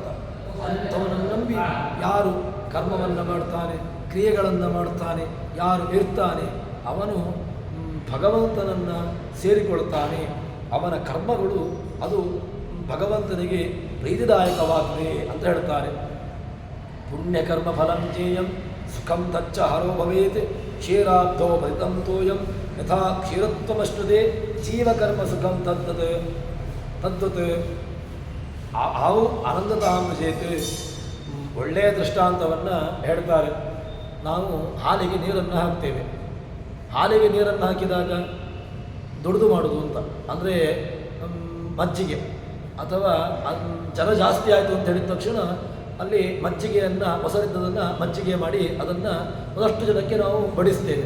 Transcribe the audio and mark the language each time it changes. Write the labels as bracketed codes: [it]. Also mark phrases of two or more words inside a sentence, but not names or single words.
[kn] ಅಂಥವನನ್ನು ನಂಬಿ ಯಾರು ಕರ್ಮವನ್ನು ಮಾಡ್ತಾನೆ, ಕ್ರಿಯೆಗಳನ್ನು ಮಾಡ್ತಾನೆ, ಯಾರು ಇರ್ತಾನೆ, ಅವನು ಭಗವಂತನನ್ನು ಸೇರಿಕೊಳ್ತಾನೆ. ಅವನ ಕರ್ಮಗಳು ಅದು ಭಗವಂತನಿಗೆ ಪ್ರೀತಿದಾಯಕವಾಗಿದೆ ಅಂತ ಹೇಳ್ತಾರೆ. [sa] ಪುಣ್ಯಕರ್ಮ ಫಲಂ ಜೇಯಂ ಸುಖಂ ತಚ್ಚ ಹರೋ ಭವೇತ್ ಕ್ಷೀರಾಬ್ಧೋ ಭರಿತಂ ತೋಯಂ ಯಥಾ ಕ್ಷೀರತ್ವಮಶ್ನುತೆ ಜೀವಕರ್ಮ ಸುಖಂ ತದ್ವತ್ ಆವು ಆನಂದತಾಮೃಜೇತ್. [kn] ಒಳ್ಳೆಯ ದೃಷ್ಟಾಂತವನ್ನು ಹೇಳ್ತಾರೆ. ನಾವು ಹಾಲಿಗೆ ನೀರನ್ನು ಹಾಕ್ತೇವೆ, ಹಾಲಿಗೆ ನೀರನ್ನು ಹಾಕಿದಾಗ ದುಡಿದು ಮಾಡೋದು ಅಂತ ಅಂದರೆ ಮಜ್ಜಿಗೆ ಅಥವಾ ಜನ ಜಾಸ್ತಿ ಆಯಿತು ಅಂತ ಹೇಳಿದ ತಕ್ಷಣ ಅಲ್ಲಿ ಮಜ್ಜಿಗೆಯನ್ನು ಮೊಸರಿದ್ದದನ್ನು ಮಜ್ಜಿಗೆ ಮಾಡಿ ಅದನ್ನು ಒಂದಷ್ಟು ಜನಕ್ಕೆ ನಾವು ಬಡಿಸ್ತೇವೆ.